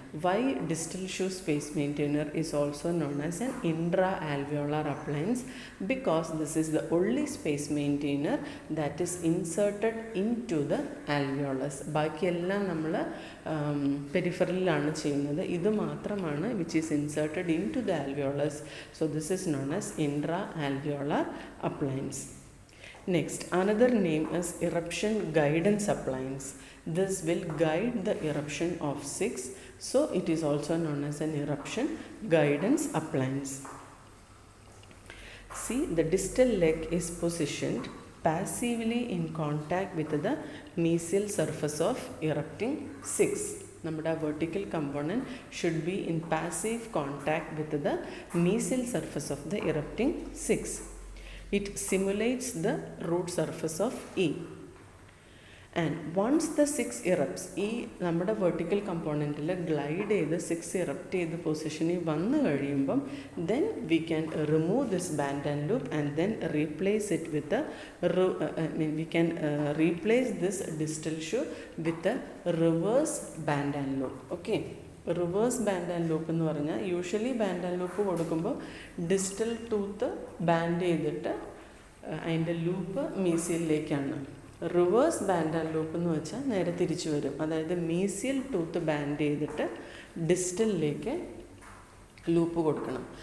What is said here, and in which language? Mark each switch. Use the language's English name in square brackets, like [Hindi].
[English] Why distal shoe space maintainer is also known as an intra alveolar appliance because this is the only space maintainer that is inserted in to the alveolus. [Malayalam] ബാക്കിയെല്ലാം നമ്മൾ പെരിഫറലിലാണ് ചെയ്യുന്നത്. ഇത് മാത്രമാണ് [English] Which is inserted in to the alveolus. So this is known as intra alveolar appliance. Next, another name is eruption guidance appliance. This will guide the eruption of 6. So it is also known as an eruption guidance appliance. See, the distal leg is positioned passively in contact with the mesial surface of erupting 6. നമ്മുടെ vertical component should be in passive contact with the mesial surface of the erupting 6. It simulates the root surface of E. And once the 6 erupts, [Malayalam] ഈ നമ്മുടെ vertical കമ്പോണൻറ്റിൽ glide ചെയ്ത് 6 erupt ചെയ്ത് പൊസിഷനിൽ വന്നു കഴിയുമ്പം [English] then we can remove this band and loop and then replace it with we can replace this distal shoe with a reverse band and loop. [Malayalam] Okay, reverse band and loop എന്ന് പറഞ്ഞാൽ usually band and loop കൊടുക്കുമ്പോൾ distal tooth band ചെയ്തിട്ട് അതിൻ്റെ loop മീസിയലിലേക്കാണ്. Reverse band and loop എന്ന് വെച്ചാൽ നേരെ തിരിച്ചു വരും. അതായത് മീസിയൽ ടൂത്ത് ബാൻഡ് ചെയ്തിട്ട് ഡിസ്റ്റലിലേക്ക് ലൂപ്പ് കൊടുക്കണം.